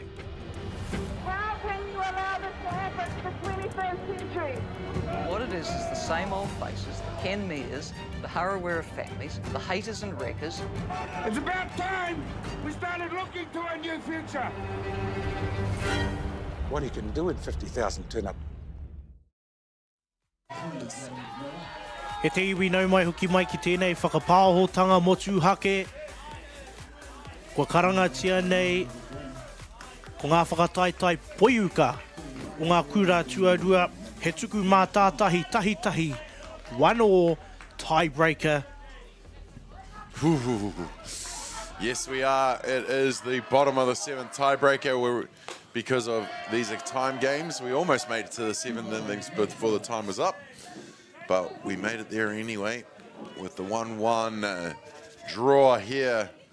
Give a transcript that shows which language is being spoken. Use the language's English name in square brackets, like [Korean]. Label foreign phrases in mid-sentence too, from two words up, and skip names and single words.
[English] How can you allow this to happen in the 21st century? What it is the same old faces, the Ken Mears, the Harawira families, the haters and wreckers. It's about time we started looking to a new future. What he can do in 50,000 turn up. [Māori] He te iwi nau mai hoki mai ki tēnei whakapāhotanga motu hake. Kua karangatia nei, ko ngā whakataitai poiuka o ngā kura tuarua, he tuku mā tātahi tahi, 1-1 tiebreaker. [English] Yes, we are. It is the bottom of the 7th tiebreaker. Because of these time games, we almost made it to the 7th innings before the time was up. But we made it there anyway with the 1-1 draw here.